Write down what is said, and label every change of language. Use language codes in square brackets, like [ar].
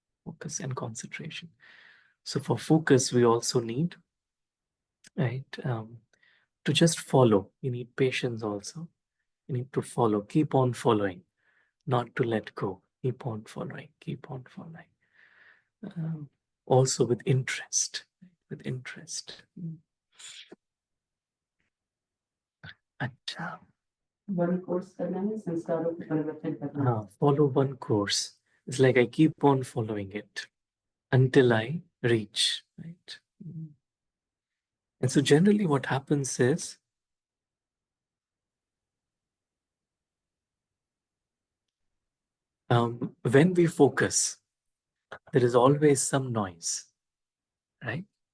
[en] Focus and concentration. So for focus, we also need, right, to just follow. You need patience also. You need to follow, keep on following, not to let go. Keep on following, keep on following. Also with interest, with interest. [hi] अच्छा, [en] one course [hi] करना है संस्कारों को परिवर्तन करना है. [en] follow one course. It's like I keep on following it until I reach, right? And so generally what happens is, when we focus, there is always some noise, right?